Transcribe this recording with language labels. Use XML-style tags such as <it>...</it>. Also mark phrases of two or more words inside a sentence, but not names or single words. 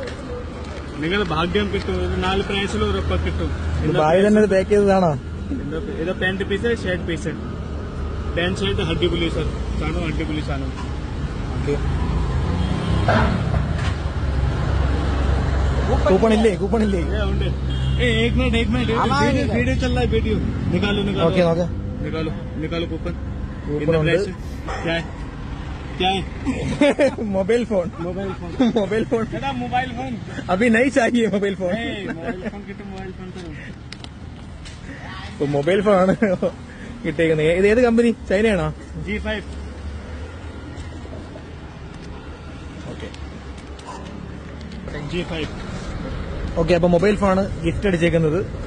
<ml>നിങ്ങൾ ഭാഗ്യം കിട്ടും. 4 പ്രൈസിൽ ഉറപ്പ് കിട്ടും. ബായി തന്നെ പാക്ക് ചെയ്തതാണോ? ഇത്</ml> <en>pant piece shirt piece. pant shirt</en> <ml>അടിപൊളി സാധനം, അടിപൊളി സാധനം. കൂപ്പൺ ഇല്ലേ? ഉണ്ട്.</ml> <hi>एक मिनट वीडियो चल रहा है. वीडियो निकालो. ओके, निकालो कूपन. क्या है?</hi> <en>mobile phone.</en> <hi>अभी नहीं चाहिए</hi> <en>mobile phone. mobile phone</en> <ml>ആണ് കിട്ടിയേക്കുന്നത്. ഇത് ഏത് കമ്പനി? ചൈനയാണോ? G5. G5. ഓക്കെ, അപ്പൊ</ml> <en>mobile phone gift</en> <ml>അടിച്ചേക്കുന്നത്.</ml>